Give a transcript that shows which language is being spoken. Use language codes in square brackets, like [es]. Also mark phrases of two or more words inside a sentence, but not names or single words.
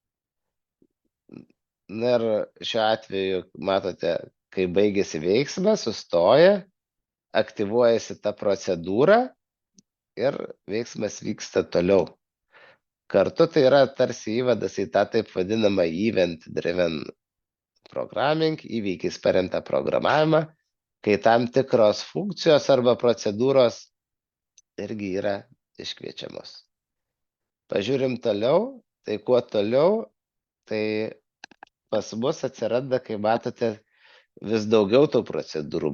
[lt] Na ir šiuo atveju, matote, kai baigėsi veiksmas, sustoja, aktyvuojasi ta procedūra ir veiksmas vyksta toliau. Kartu tai yra tarsi įvadas į tą taip vadinamą [en] event driven programming, [lt] įvykiais paremtą programavimą, kai tam tikros funkcijos arba procedūros irgi yra iškviečiamos. Pažiūrim toliau, tai kuo toliau, tai pas mus atsiranda, kai matote, vis daugiau tų procedūrų.